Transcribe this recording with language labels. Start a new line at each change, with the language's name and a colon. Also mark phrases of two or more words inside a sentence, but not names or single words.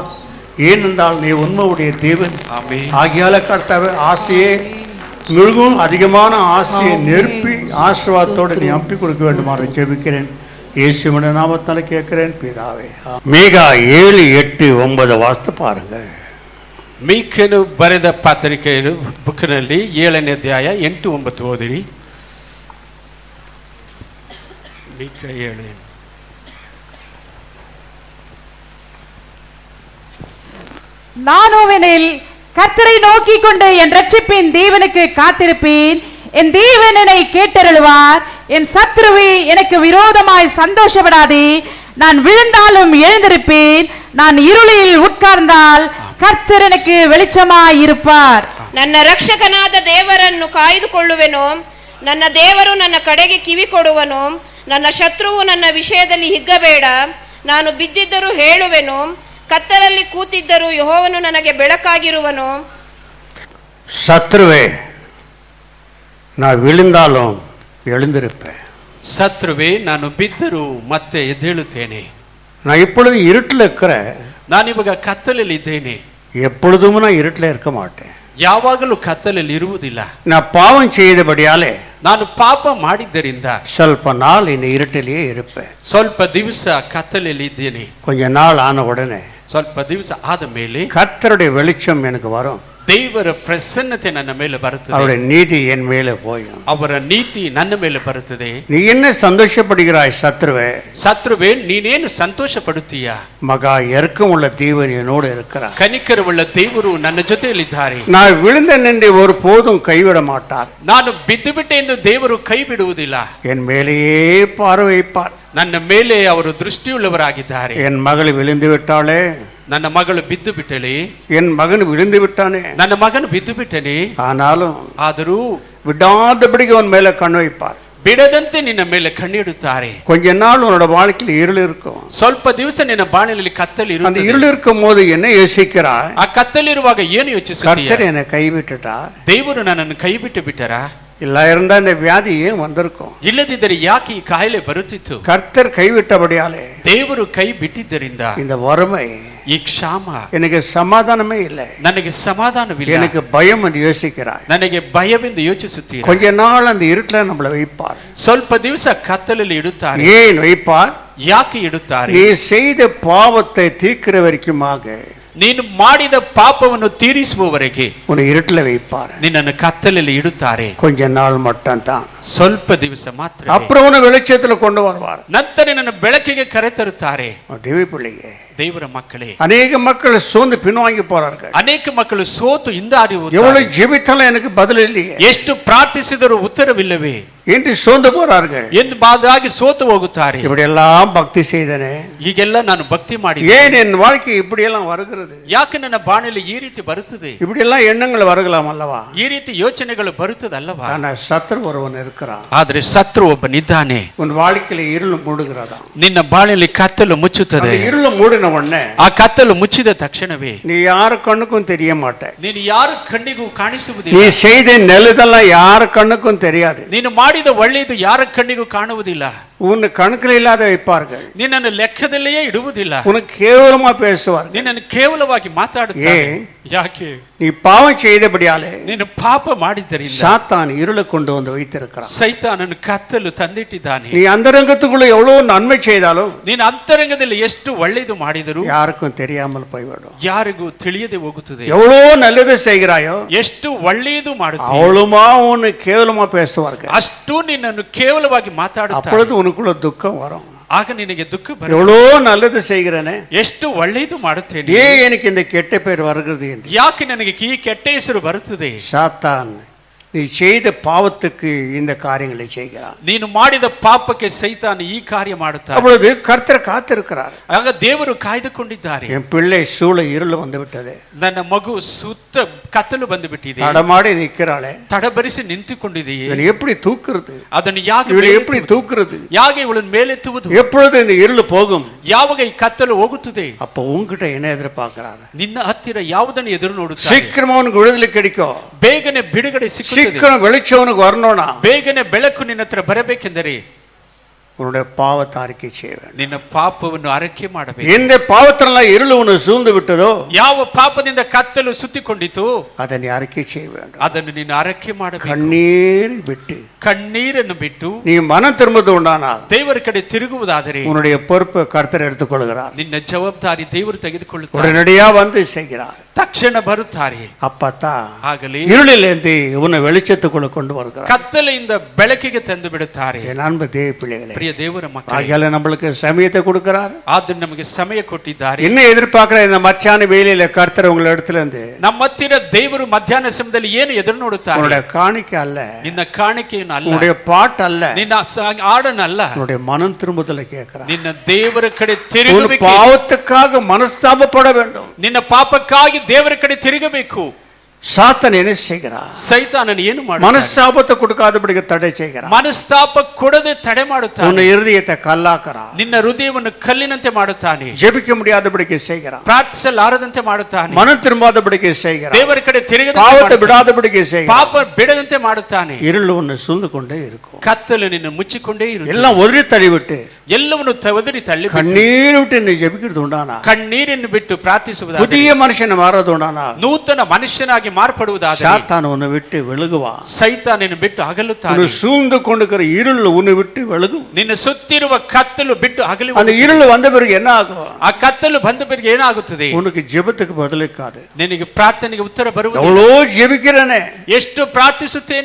Tamil: ஏனென்றால் நீ உண்மையுடைய தேவன். ஆகியால கர்த்தாவே, ஆசையே மிகவும் அதிகமான ஆசையை நெருப்பி ஆசீர்வாதத்தோடு நீ அனுப்பி கொடுக்க வேண்டுமாறு ஜெபிக்கிறேன். இயேசுவின் நாமத்தால கேட்கிறேன் பிதாவே. மீகா 7:8-9 வாசித்து பாருங்கள்.
Kannada: ಮೀಕನು ಬರೆದ ಪತ್ರಿಕೆಯ ಬುಕ್ನಲ್ಲಿ 7ನೇ ಅಧ್ಯಾಯ 8-9 ಓದಿರಿ. ಮೀಕ 7.
Tamil: நானோவெனில் கர்த்தரை நோக்கி கொண்டு என் ரட்சிப்பின் தேவனுக்கு காத்திருப்பேன். என் தேவன் என்னை கேட்டருளுவார். என் சத்ருவே எனக்கு விரோதமாய் சந்தோஷப்படாதே. நான் விழுந்தாலும் எழுந்திருப்பேன். நான் இருளில் உட்கார்ந்தால்
Kannada: ಕರ್ತರ್ ನನಗೆ
Tamil: வெளிச்சமாய் இருப்பார்.
Kannada: ನನ್ನ ರಕ್ಷಕನಾದ ದೇವರನ್ನು ಕಾಯ್ದುಕೊಳ್ಳುವೆನು. ನನ್ನ ದೇವರು ನನ್ನ ಕಡೆಗೆ ಕಿವಿ ಕೊಡುವನು. ನನ್ನ ಶತ್ರುವು ನನ್ನ ವಿಷಯದಲ್ಲಿ ಹಿಗ್ಗಬೇಡ. ನಾನು ಬಿದ್ದಿದ್ದರೂ ಹೇಳುವೆನು, ಕತ್ತಲಲ್ಲಿ ಕೂತಿದ್ದರೂ ಯೆಹೋವನು ನನಗೆ ಬೆಳಕಾಗಿರುವನು.
Tamil: சத்ருவே நான் விழுந்தாலும் எழுந்திருப்பேன்.
Kannada: சத்ருவே ನಾನು ಬಿದ್ದರೂ ಮತ್ತೆ ಎದ್ದೇಳುತ್ತೇನೆ.
Tamil: நான் இப்பொழுது இருட்டில் இருக்கிறேன்.
Kannada: ನಾನು ಇವಾಗ ಕತ್ತಲಲ್ಲಿ ಇದ್ದೇನೆ.
Tamil: எப்பொழுதும் நான் இருட்டில் இருக்க மாட்டேன்.
Kannada: ಯಾವಾಗಲೂ ಕತ್ತಲಲ್ಲಿ ಇರುವುದಿಲ್ಲ.
Tamil: நான் பாவம் செய்தபடியாலே
Kannada: ನಾನು ಪಾಪ ಮಾಡಿದ್ದರಿಂದ
Tamil: ಸ್ವಲ್ಪ நாள் இந்த இருட்டிலேயே இருப்பேன்.
Kannada: ಸ್ವಲ್ಪ ದಿವಸ ಕತ್ತಲಲ್ಲಿ ಇದ್ದೇನೆ.
Tamil: கொஞ்ச நாள் ஆன உடனே
Kannada: ಸ್ವಲ್ಪ ದಿವಸ ಆದ ಮೇಲೆ
Tamil: கர்த்தருடைய வெளிச்சம் எனக்கு வரும்.
Kannada: ದೇವರ ಪ್ರಸನ್ನತೆ ನನ್ನ ಮೇಲೆ ಬರುತ್ತದೆ.
Tamil: அவருடைய நீதி என் மேலே போயும்.
Kannada: ಅವರ ನೀತಿ ನನ್ನ ಮೇಲೆ ಬರುತ್ತದೆ.
Tamil: நீ என்ன சந்தோஷப்படுகிறாய் சத்ருவே?
Kannada: சத்ருவே ನೀನೇನು ಸಂತೋಷ ಪಡುತ್ತೀಯಾ?
Tamil: மகா இரக்கமுள்ள தேவன் என்னோடு இருக்கிறார்.
Kannada: ಕನಿಕರವುಳ್ಳ ದೇವರು ನನ್ನ ಜೊತೆಯಲ್ಲಿದ್ದಾರೆ.
Tamil: நான் விழுந்தேன் என்று ஒரு போதும் கைவிட மாட்டார்.
Kannada: ನಾನು ಬಿದ್ದು ಬಿಟ್ಟೆ ಎಂದು ದೇವರು ಕೈ ಬಿಡುವುದಿಲ್ಲ.
Tamil: என் மேலேயே பார்வை வைப்பார்.
Kannada: ನನ್ನ ಮೇಲೆ ಅವರು ದೃಷ್ಟಿಯುಳ್ಳವರಾಗಿದ್ದಾರೆ.
Tamil: என் மகள் விழுந்து விட்டாளே,
Kannada: ನನ್ನ ಮಗಳು ಬಿದ್ದು ಬಿಟ್ಟಳೆ,
Tamil: என் மகன் விழுந்து விட்டானே,
Kannada: ನನ್ನ ಮಗನು ಬಿದ್ದು ಬಿಟ್ಟನೆ, ಆದರೂ
Tamil: விடாதபடிக்கு அவன் மேல கண் வைப்பார்.
Kannada: ಬಿಡದಂತೆ ನಿನ್ನ ಮೇಲೆ ಕಣ್ಣಿಡುತ್ತಾರೆ.
Tamil: கொஞ்ச நாள் உன்னோட வாழ்க்கையில் இருள் இருக்கும்.
Kannada: ಸ್ವಲ್ಪ ದಿವಸ ನಿನ್ನ ಬಾಳಿನಲ್ಲಿ ಕತ್ತಲು ಇರುತ್ತದೆ.
Tamil: அந்த இருள் இருக்கும் போது என்ன யோசிக்கிறாய்?
Kannada: ಆ ಕತ್ತಲಿರುವಾಗ ಏನು ಯೋಚಿಸುತ್ತೀಯ?
Tamil: கர்த்தர் என்னை கைவிட்டுட்டார்.
Kannada: ದೇವರು ನನ್ನನ್ನು ಕೈ ಬಿಟ್ಟು ಬಿಟ್ಟರಾ?
Tamil: இல்ல இருந்தா இந்த வியாதி ஏன் வந்திருக்கும்?
Kannada: ಇಲ್ಲದಿದ್ದರೆ ಯಾಕೆ ಈ ಕಾಯಿಲೆ ಬರುತ್ತಿತ್ತು?
Tamil: கர்த்தர் கைவிட்டபடியாலே,
Kannada: ದೇವರು ಕೈ ಬಿಟ್ಟಿದ್ದರಿಂದ
Tamil: இந்த வறுமை,
Kannada: ಈ ಕ್ಷಾಮ,
Tamil: எனக்கு சமாதானமே இல்லை,
Kannada: ನನಗೆ ಸಮಾಧಾನವಿಲ್ಲ,
Tamil: எனக்கு பயம் என்று யோசிக்கிறாய்.
Kannada: ನನಗೆ ಭಯವೆಂದು ಯೋಚಿಸುತ್ತೀರಾ?
Tamil: கொஞ்ச நாள் அந்த இருட்டில் நம்மளை வைப்பார்.
Kannada: ಸ್ವಲ್ಪ ದಿವಸ ಕತ್ತಲಲ್ಲಿ ಇಡುತ್ತಾರೆ.
Tamil: ஏன் வைப்பார்?
Kannada: ಯಾಕೆ ಇಡುತ್ತಾರೆ?
Tamil: நீ செய்த பாவத்தை தீர்க்கிற வரைக்குமாக,
Kannada: ನೀನು ಮಾಡಿದ ಪಾಪವನ್ನು ತೀರಿಸುವವರೆಗೆ
Tamil: உன்னை இருட்டில் வைப்பார்.
Kannada: ನಿನ್ನನ್ನು ಕತ್ತಲಲ್ಲಿ ಇಡುತ್ತಾರೆ.
Tamil: கொஞ்ச நாள் மட்டும் தான்,
Kannada: ಸ್ವಲ್ಪ ದಿವಸ ಮಾತ್ರ.
Tamil: அப்புறம் உன்னை வெளிச்சத்தில் கொண்டு வருவார்.
Kannada: ನಂತರ ನಿನ್ನ ಬೆಳಕಿಗೆ ಕರೆತರುತ್ತಾರೆ.
Tamil: தேவி பிள்ளையே,
Kannada: ದೇವರ ಮಕ್ಕಳೇ,
Tamil: அநேக மக்கள் சோர்ந்து பின்வாங்கி போறார்கள்.
Kannada: ಅನೇಕ ಮಕ್ಕಳು ಸೋತು ಹಿಂದಾಡಿ
Tamil: எவ்வளவு ஜெபித்தாலும் எனக்கு பதில் இல்லையே,
Kannada: ಎಷ್ಟು ಪ್ರಾರ್ಥಿಸಿದರೂ ಉತ್ತರವಿಲ್ಲವೇ
Tamil: என்று சோர்ந்து போறார்கள்.
Kannada: ಎಂದು ಬಾದಾಗಿ ಸೋತು ಹೋಗುತ್ತಾರೆ.
Tamil: இப்படி எல்லாம் பக்தி செய்தனே,
Kannada: ಈಗೆಲ್ಲ ನಾನು ಭಕ್ತಿ ಮಾಡಿ
Tamil: ஏன் என் வாழ்க்கை இப்படி எல்லாம் வருகிறது?
Kannada: ಯಾಕೆ ನನ್ನ ಬಾಣಲ್ಲಿ ಈ ರೀತಿ ಬರುತ್ತದೆ?
Tamil: இப்படி எல்லாம் எண்ணங்கள் வரலாம் அல்லவா?
Kannada: ಈ ರೀತಿ ಯೋಚನೆಗಳು ಬರುತ್ತದಲ್ಲವಾ?
Tamil: ஆனா சத்ரு ஒருவன் இருக்கிறான்.
Kannada: ಆದ್ರೆ ಶತ್ರು ಒಬ್ಬನಿದ್ದಾನೆ.
Tamil: உன் வாழ்க்கையில இருள் மூடுகிறதா?
Kannada: ನಿನ್ನ ಬಾಳಲ್ಲಿ ಕತ್ತಲು ಮುಚ್ಚುತ್ತದೆ.
Tamil: இருள் மூடின உடனே,
Kannada: ಆ ಕತ್ತಲು ಮುಚ್ಚಿದ ತಕ್ಷಣವೇ
Tamil: நீ யாரு கண்ணுக்கும் தெரிய மாட்டே.
Kannada: ನೀನು ಯಾರ ಕಣ್ಣಿಗೂ
Tamil: நீ
Kannada: ಕಾಣಿಸುವುದಿಲ್ಲ.
Tamil: செய்த நெல்லுதெல்லாம் யாரு கண்ணுக்கும் தெரியாது.
Kannada: ನೀನು ಮಾಡಿದ ಒಳ್ಳೆಯದು ಯಾರ ಕಣ್ಣಿಗೂ ಕಾಣುವುದಿಲ್ಲ.
Tamil: உன் கணக்கில் இல்லாத வைப்பார்கள்.
Kannada: ನಿನ್ನನ್ನು ಲೆಕ್ಕದಲ್ಲಿಯೇ ಇಡುವುದಿಲ್ಲ.
Tamil: உனக்கு கேவலமா பேசுவார்கள்.
Kannada: ನಿನ್ನನ್ನು ಕೇವಲವಾಗಿ ಮಾತಾಡುತ್ತಾರೆ. ಯಾಕೆ?
Tamil: நீ பாவம் செய்தபடியாலே
Kannada: ನೀನು ಪಾಪ ಮಾಡಿದ್ದರಿಂದ
Tamil: சாத்தான் இருளை கொண்டு வந்து வைத்திருக்கிறான்.
Kannada: ಸೈತಾನನು ಕತ್ತಲು ತಂದಿಟ್ಟಿದ್ದಾನೆ.
Tamil: நீ ಅಂತರಂಗத்துக்குள்ள எவ்வளவு நன்மை செய்தாலும்,
Kannada: ನೀನು ಅಂತರಂಗದಲ್ಲಿ ಎಷ್ಟು ಒಳ್ಳೆಯದು ಮಾಡಿದರೂ
Tamil: யாருக்கும் தெரியாமல் போய்விடும்.
Kannada: ಯಾರಿಗೂ ತಿಳಿಯದೆ ಹೋಗುತ್ತದೆ.
Tamil: எவ்வளவு நல்லது செய்கிறாயோ,
Kannada: ಎಷ್ಟು ಒಳ್ಳೆಯದು ಮಾಡುತ್ತೀಯೋ
Tamil: அவ்வளவுமா உன்னை கேவலமா பேசுவார்கள்.
Kannada: ಅಷ್ಟು ನಿನ್ನನ್ನು ಕೇವಲವಾಗಿ ಮಾತಾಡುತ್ತಾರೆ.
Tamil: அப்பொழுது உனக்குள்ள துக்கம் வரும்.
Kannada: ಆಗ ನಿನಗೆ ದುಃಖ ಬರುತ್ತೆ.
Tamil: எவ்வளவு நல்லது செய்கிறேனே,
Kannada: ಎಷ್ಟು ಒಳ್ಳೆಯದು ಮಾಡುತ್ತೇನೆ,
Tamil: ஏன் எனக்கு இந்த கெட்ட பேர் வருகிறது என்று.
Kannada: ಯಾಕೆ ನನಗೆ ಈ ಕೆಟ್ಟ ಹೆಸರು ಬರುತ್ತದೆ?
Tamil: சாத்தான் நீ செய்த பாவத்துக்கு இந்த காரியங்களை செய்கிறான்.
Kannada: ನೀನು ಮಾಡಿದ ಪಾಪಕ್ಕೆ ಸೈತಾನ ಈ ಕಾರ್ಯ ಮಾಡುತ್ತಾನೆ.
Tamil: அப்பொழுது கர்த்தர் காத்திருக்கிறார்.
Kannada: ಆಗ ದೇವರು ಕಾಯ್ದುಕೊಂಡಿದ್ದಾರೆ.
Tamil: என் பிள்ளை சூழ இருள் வந்து விட்டது,
Kannada: ನನ್ನ ಮಗು ಸುತ್ತ ಕತ್ತಲು ಬಂದು ಬಿಟ್ಟಿದೆ,
Tamil: தடமாடி நிற்கிறாளே,
Kannada: ತಡಬರಿಸಿ ನಿಂತುಕೊಂಡಿದೆಯೇ,
Tamil: இவனை எப்படி தூக்குறது,
Kannada: ಅದನ್ನು ಯಾಕೆ
Tamil: இவனை எப்படி தூக்குறது,
Kannada: ಯಾಕೆ ಇವಳನ್ನು ಮೇಲೆತ್ತುವುದು,
Tamil: எப்பொழுது இந்த இருள் போகும்,
Kannada: ಯಾವಾಗ ಈ ಕತ್ತಲು ಹೋಗುತ್ತದೆ?
Tamil: அப்ப உங்ககிட்ட என்ன எதிர்பார்க்கிறார்?
Kannada: ನಿನ್ನ ಹತ್ತಿರ ಯಾವುದನ್ನು ಎದುರು ನೋಡುತ್ತಾರೆ?
Tamil: சீக்கிரமா உனக்கு விடுதலை கிடைக்கும்,
Kannada: ಬೇಗನೆ ಬಿಡುಗಡೆ ಸಿಕ್ಕುತ್ತದೆ,
Tamil: சீக்கிரம் வெளிச்சம் உனக்கு வரணும்னா,
Kannada: ಬೇಗನೆ ಬೆಳಕು ನಿನ್ನ ಹತ್ರ ಬರಬೇಕೆಂದರೆ
Tamil: உன்னுடைய பாவத்தை அறிக்கை செய்ய வேண்டும்.
Kannada: ನಿನ್ನ ಪಾಪವನ್ನು ಅರಕೆ ಮಾಡಬೇಕು.
Tamil: எந்த பாவத்தினால இருள் உன்னை சூழ்ந்து விட்டதோ,
Kannada: ಯಾವ ಪಾಪದಿಂದ ಕತ್ತಲು ಸುತ್ತಿಕೊಂಡಿತು
Tamil: அதை நீ அறிக்கை செய்ய வேண்டும்.
Kannada: ಅದನ್ನು ನೀನು ಅರಕೆ ಮಾಡಬೇಕು.
Tamil: கண்ணீர் விட்டு
Kannada: ಕಣ್ಣೀರನ್ನು ಬಿಟ್ಟು
Tamil: நீ மனம் திரும்புவது உண்டானால்
Kannada: ದೇವರ ಕಡೆ ತಿರುಗುವುದಾದರೆ
Tamil: உன்னுடைய பொறுப்பை கர்த்தர் எடுத்துக்கொள்கிறார்.
Kannada: ನಿನ್ನ ಜವಾಬ್ದಾರಿ ದೇವರು ತೆಗೆದುಕೊಳ್ಳುತ್ತಾರೆ.
Tamil: உடனடியா வந்து செய்கிறார்.
Kannada: ತಕ್ಷಣ ಬರುತ್ತಾರೆ.
Tamil: அப்பத்தா
Kannada: ಆಗಲಿ
Tamil: இருளிலிருந்து உன்னை வெளிச்சத்துக்குள்ள கொண்டு வருகிறார்.
Kannada: ಕತ್ತಲೆಯಿಂದ ಬೆಳಕಿಗೆ ತಂದು ಬಿಡುತ್ತಾರೆ.
Tamil: என் அன்பு தேவ பிள்ளைகளே,
Kannada: ಪ್ರಿಯ ದೇವರ ಮಕ್ಕಳೇ,
Tamil: ஆகையால நம்மளுக்கு சமயத்தை கொடுக்கிறார்.
Kannada: ಆದ್ರೆ ನಮಗೆ ಸಮಯ ಕೊಟ್ಟಿದ್ದಾರೆ.
Tamil: என்ன எதிர்பார்க்கிற இந்த மச்சான வேலையில கர்த்தர் உங்களை இடத்துல இருந்து
Kannada: ನಮ್ಮ ಹತ್ತಿರ ದೇವರು ಮಧ್ಯಾಹ್ನ ಸಮಯದಲ್ಲಿ ಏನು ಎದುರು ನೋಡುತ್ತಾರೆ?
Tamil: உன்னுடைய காணிக்கை அல்ல,
Kannada: ನಿನ್ನ ಕಾಣಿಕೆಯನ್ನು ಅಲ್ಲ,
Tamil: உன்னுடைய பாட்டு அல்ல,
Kannada: ನಿನ್ನ ಹಾಡನ್ನಲ್ಲ,
Tamil: உன்னுடைய மனம் திரும்புதலை கேட்கிறார்.
Kannada: ನಿನ್ನ ದೇವರ ಕಡೆ
Tamil: உன்
Kannada: ತಿರುಗಬೇಕು.
Tamil: பாவத்துக்காக மனஸ்தாபப்பட வேண்டும்.
Kannada: ನಿನ್ನ ಪಾಪಕ್ಕಾಗಿ ದೇವರ ಕಡೆ ತಿರುಗಬೇಕು.
Tamil: சாத்தான் என்ன செய்கிறார்?
Kannada: ಸೈತಾನನು ಏನು ಮಾಡುತ್ತಾನೆ?
Tamil: மனஸ்தாபத்தை கொடுக்காதபடிக்கு தடை செய்கிறார்.
Kannada: ಮನಸ್ತಾಪ ಕೊಡದೆ ತಡೆ ಮಾಡುತ್ತಾನೆ.
Tamil: உன் இருதயத்தை கல்லாக்குறார்.
Kannada: ನಿನ್ನ ಹೃದಯವನ್ನು ಕಲ್ಲಿನಂತೆ ಮಾಡುತ್ತಾನೆ.
Tamil: ஜெபிக்க முடியாதபடிக்கு செய்கிறார்.
Kannada: ಪ್ರಾರ್ಥಿಸಲಾರದಂತೆ ಮಾಡುತ್ತಾನೆ.
Tamil: மனம் திரும்பாதபடிக்கு செய்கிறார்.
Kannada: ದೇವರ ಕಡೆ ತಿರುಗದೆ
Tamil: பாவத்தை விடாதபடிக்கு செய்கிறார்.
Kannada: ಪಾಪ ಬಿಡದಂತೆ ಮಾಡುತ್ತಾನೆ.
Tamil: இருள் உன்னை சூழ்ந்து கொண்டே இருக்கும்.
Kannada: ಕತ್ತಲು ನಿನ್ನ ಮುಚ್ಚಿಕೊಂಡೇ ಇರುತ್ತದೆ.
Tamil: எல்லாம் ஒதுரி தள்ளிவிட்டு
Kannada: ಎಲ್ಲವನ್ನು ಒದರಿ ತಳ್ಳಿ
Tamil: கண்ணீர் விட்டு நீ ஜெபிக்கிறது உண்டானா,
Kannada: ಕಣ್ಣೀರನ್ನು ಬಿಟ್ಟು ಪ್ರಾರ್ಥಿಸುವುದಾದರೆ,
Tamil: புதிய மனுஷன் மாறது உண்டானா,
Kannada: ನೂತನ ಮನುಷ್ಯನಾಗಿ ಮಾರ್ಪಡುವುದಾದರೆ
Tamil: சாத்தான் உன்னை விட்டு விலகுவான்.
Kannada: ಸೈತಾನನು ಬಿಟ್ಟು ಅಗಲುತ್ತಾನೆ.
Tamil: உன்னை சூழ்ந்து கொண்டிருக்கிற இருள் உன்னை விட்டு விலகும்.
Kannada: ನಿನ್ನ ಸುತ್ತಿರುವ ಕತ್ತಲು ಬಿಟ್ಟು ಅಗಲಿ.
Tamil: அந்த இருள் வந்த பிறகு என்ன ஆகும்?
Kannada: ಆ ಕತ್ತಲು ಬಂದ பிறகு ಏನಾಗುತ್ತದೆ?
Tamil: உனக்கு ஜெபத்துக்கு பதிலிக்காது.
Kannada: ನಿನಗೆ ಪ್ರಾರ್ಥನೆಗೆ ಉತ್ತರ ಬರುವುದಿಲ್ಲ.
Tamil: எவ்வளோ ஜெபிக்கிறனே,
Kannada: ಎಷ್ಟು ಪ್ರಾರ್ಥಿಸುತ್ತೇನೆ,